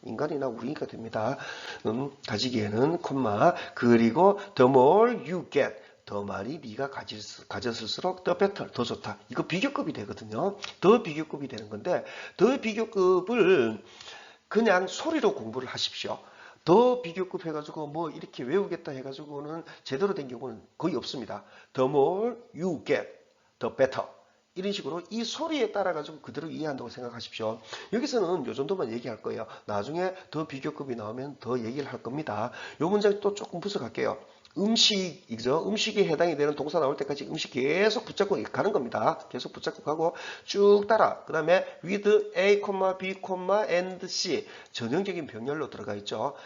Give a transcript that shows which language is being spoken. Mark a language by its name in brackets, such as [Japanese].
[Korean] 인간이나 우리가 됩니다. 가지기에는 콤마 그리고 [English] the more you get [Korean] 더 많이 네가 가졌을수록 [English] the better [Korean] 더 좋다. 이거 비교급이 되거든요. 더 비교급이 되는 건데 더 비교급을 그냥 소리로 공부를 하십시오. 더 비교급 해가지고 뭐 이렇게 외우겠다 해가지고는 제대로 된 경우는 거의 없습니다. [English] The more you get, the better. [Korean] 이런 식으로 이 소리에 따라 가지고 그대로 이해한다고 생각하십시오. 여기서는 요 정도만 얘기할 거예요. 나중에 더 비교급이 나오면 더 얘기를 할 겁니다. 요 문장 또 조금 분석할게요. 음식이죠. 음식에 해당이 되는 동사 나올 때까지 음식 계속 붙잡고 가는 겁니다. 계속 붙잡고 가고 쭉 따라. 그 다음에 [English] with A, B, and C [Korean] 전형적인 병렬로 들어가 있죠.